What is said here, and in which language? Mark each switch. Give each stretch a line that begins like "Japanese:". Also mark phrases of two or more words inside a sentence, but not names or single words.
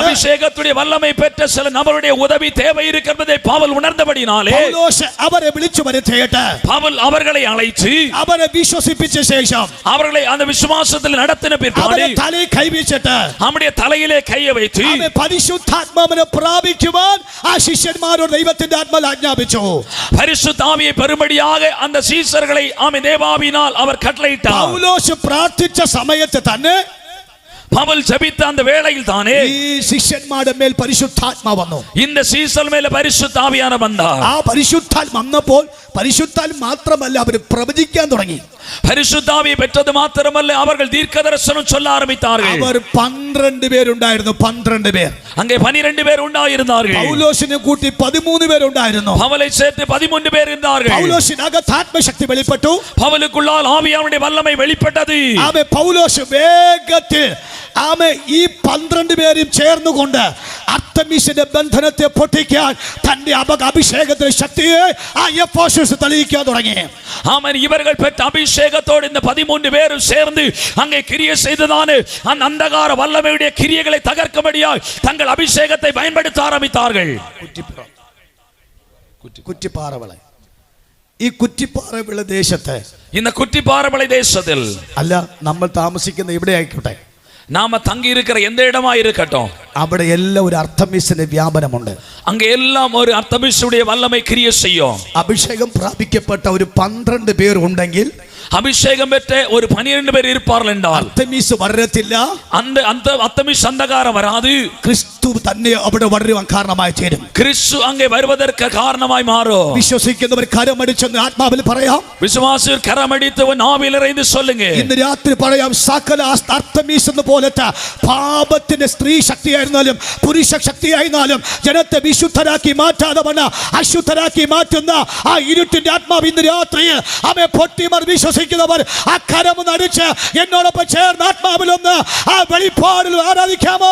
Tamil: அபிஷேகத்துடைய வல்லமை பெற்ற சில நபருடைய உதவி தேவை இருக்கிறதை பவுல் உணர்ந்தபடினாலே
Malayalam: പൗലോസ് അവരെ വിളിച്ചു വരുത്തിയിട്ട്
Tamil: பவுல் அவர்களை அழைத்து
Malayalam: അവരെ വിശ്വസിപ്പിച്ച ശേഷം
Tamil: அவர்களை அந்த விசுவாசத்தில் நடத்தின பிற்பாடு
Malayalam: അവരെ തലയിൽ കൈവച്ചിട്ട്
Tamil: நம்முடைய தலையிலே கையை வைத்து
Malayalam: അവരെ പരിശുദ്ധാത്മാവിനെ പ്രാപിക്കുവാൻ ആ ശിഷ്യന്മാരോട് ദൈവത്തിന്റെ ആത്മാവിൽ ആജ്ഞാപിച്ചു.
Tamil: பரிசுத்த ஆவியை பெறும்படியாக அந்த சீசர்களை ஆமென் தேவாவினால் அவர் கட்டளையிட்டார்.
Malayalam: പൗലോസ് പ്രാർത്ഥിച്ച സമയത്ത് തന്നെ
Tamil: பவுல் ஜெபித்த அந்த வேளையில் தானே
Malayalam: ഈ ശിഷ്യന്മാരുടെ മേൽ പരിശുദ്ധാത്മാവ് വന്നു.
Tamil: இந்த சீசர் மேல பரிசுத்த ஆவியானவர் வந்தார்.
Malayalam: ആ പരിശുദ്ധാത്മ വന്നപ്പോൾ പരിശുദ്ധാത്മ മാത്രമല്ല അവർ പ്രവചിക്കാൻ തുടങ്ങി.
Tamil: பரிசுத்தாவியை பெற்றது மாத்திரமல்ல அவர்கள் தீர்க்கதரிசனம் சொல்ல ஆரம்பித்தார்கள்.
Malayalam: അവർ 12 പേരുണ്ടായിരുന്നു. 12 പേർ.
Tamil: அங்கே 12 பேர் உண்டாயிருந்தார்கள்.
Malayalam: പൗലോസിനെ കൂട്ടി 13 പേരുണ്ടായിരുന്നു.
Tamil: பவுலை சேர்த்து 13 பேர் இருந்தார்கள்.
Malayalam: പൗലോസിനകത്ത് ആത്മശക്തി വെളിപ്പെട്ടു.
Tamil: பவுலுக்குள்ளால் ஆவியானுடைய வல்லமை வெளிப்பட்டது.
Malayalam: ആമേ പൗലോസ് വേഗത്തിൽ ആമേ ഈ 12 പേരും ചേർന്നുകൊണ്ട് അർത്തമിസിന്റെ ബന്ധനത്തെ പൊട്ടിക്കാൻ തന്റെ അഭിഷേകത്തിന്റെ ശക്തിയെ ആ എഫെസോസ് തെളിയിക്കാൻ തുടങ്ങി.
Tamil: ஆமென். இவர்கள் பெற்ற அபிஷேகத்தோடு இந்த 13 பேரும் சேர்ந்து அங்கே கிரியை செய்ததான அந்த அந்தகார வல்லமையுடைய கிரியைகளை தகர்க்கும்படியாய் தங்கள் அபிஷேகத்தை பயன்படுத்த ஆரம்பித்தார்கள்.
Malayalam: കുറ്റിപ്പാറവിള ഈ കുറ്റിപ്പാറവിള ദേശത്ത്
Tamil: இந்த குட்டிப்பாറமலை தேசத்தில்
Malayalam: അല്ല നമ്മൾ താമസിക്കുന്ന ഇവിടെ ആയിക്കോട്ടെ,
Tamil: நாம தங்கி இருக்கிற எந்த இடமா இருக்கட்டும்
Malayalam: അവിടെ എല്ലാം ഒരു അർത്തമിസിന്റെ വ്യാപനമുണ്ട്.
Tamil: அங்க எல்லாம் ஒரு அர்த்தமிசுடைய வல்லமை கிரியை செய்யும்.
Malayalam: അഭിഷേകം പ്രാപിക്കപ്പെട്ട ഒരു 12 പേർ ഉണ്ടെങ്കിൽ
Tamil: அபிஷேகம் பெற்ற ஒரு 12 பேர் இருப்பார்கள் என்றால்
Malayalam: അർത്തമീസ് വരത്തില്ല.
Tamil: அந்த அர்த்தமிஸ் அந்தகாரம் வராது.
Malayalam: ക്രിസ്തു തന്നെ അവിടെ വരുവാൻ കാരണമായി തീരും.
Tamil: கிறிஸ்து அங்கே வருவதற்கு காரணமாய் மாறும்.
Malayalam: വിശ്വസിക്കുന്നവർ കരമടിച്ചെന്ന് ആത്മാവിൽ പറയാം.
Tamil: விசுவாசியர் கரமடித்தவன் ஆவியில் இறைந்து சொல்லுங்க.
Malayalam: ഇന്ന് രാത്രി പറയാം, സകല അർത്തമീസ് എന്ന പോലത്തെ പാപത്തിന്റെ സ്ത്രീ ശക്തിയായിരുന്നാലും പുരുഷ ശക്തിയായിരുന്നാലും ജനത്തെ വിശുദ്ധരാക്കി മാറ്റാതെ വന്ന അശുദ്ധരാക്കി മാറ്റുന്ന ആ ഇരുട്ടിന്റെ ആത്മാവ് ഇന്ന് രാത്രി അവയെ പൊട്ടിമർ വിശ്വസിക്കുന്നവർ ആ കരമൊന്ന് അടിച്ച് എന്നോടൊപ്പം ചേർന്ന് ആത്മാവിലൊന്ന് ആ വെളിപ്പാടിൽ ആരാധിക്കാമോ?